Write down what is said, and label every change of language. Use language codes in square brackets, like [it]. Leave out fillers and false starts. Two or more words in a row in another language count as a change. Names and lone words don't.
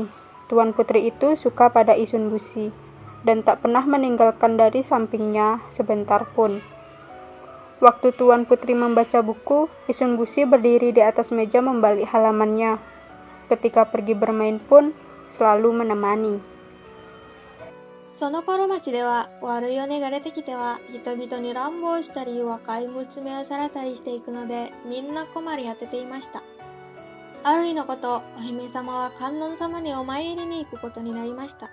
[id] Tuan putri itu suka pada Isun Busi dan tak pernah meninggalkan dari sampingnya sebentar pun. Waktu tuan putri membaca buku, Isun Busi berdiri di atas meja membalik halamannya. Ketika pergi bermain pun selalu menemani. [ja] その頃町では悪い鬼が出てきては人々に乱暴したり若い娘をさらたりしていくのでみんな困り果てていました。ある日のこと、お姫様は観音様にお参りに行くことになりました。